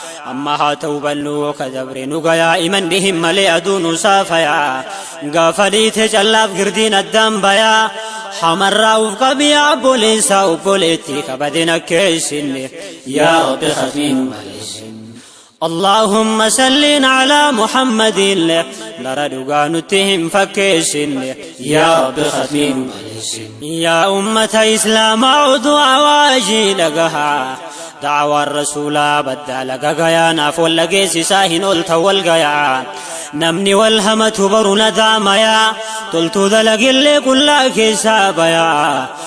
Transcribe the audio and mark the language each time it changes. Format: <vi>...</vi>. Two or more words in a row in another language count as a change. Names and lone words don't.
<om>Amma haa ta'u bal'uu ka dabre nu gayaa. Imanni hin malee aduu nu saafayaa. Gaafa dhiite callaaf girdiin addaan bayaa. Hamarraa uf qabiyaa obboleessaa obboleetti ka bade nakkeessinne. Yaa Rabbi khatmii nu balleessin.</om> <ar>اللهم صل على محمد.</ar> <om>Dara dhugaa nutti hin fakkeessinne. Yaa Rabbi khatmii nu balleessin. Yaa ummata Islaamaa oduu awaajii dhagahaa. Da'awaan Rasuulaa baddaa laga gayaa. Naaf wal dhageessisaa hin oolta wal gayaa. Namni wal hamatu baru na daamayaa. Toltuu dalagillee qullaa keessaa bayaa.</om>